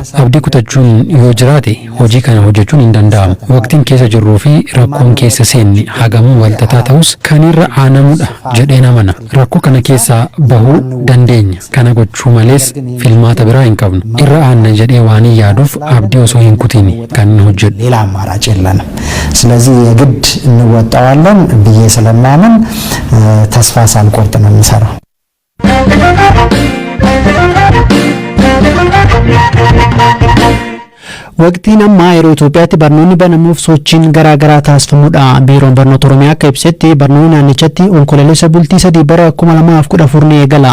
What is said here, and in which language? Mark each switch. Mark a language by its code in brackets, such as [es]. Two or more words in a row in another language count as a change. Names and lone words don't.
[om] Abdii kutachuun yoo jiraate hojii kana hojjechuun hin danda'amu. Waqtiin keessa jirruu fi rakkoon keessa seenni hagamuu walxaxaa ta'us kan irra aanamudha jedheen amana. Rakkoo kana keessaa bahuu dandeenya. Kana gochuu malees filmaata biraa hin qabnu. Irra aanna jedhee waan yaaduuf abdii osoo hin kutini kan hojjedhu. [am] ሌላ አማራጭ የለንም። ስለዚህ የግድ እንወጣዋለን ብዬ ስለማምን ተስፋ ሳልቆርጥ ነው የምሰራው። [om] Waqtiin ammaa yeroo Itoophiyaatti barnoonni banamuuf sochiin garaagaraa taasifamudha. Biiroon barnoota Oromiyaa akka ibsetti barnoonni naannichatti onkololeessa bultii 3 bara 2014 ni eegala.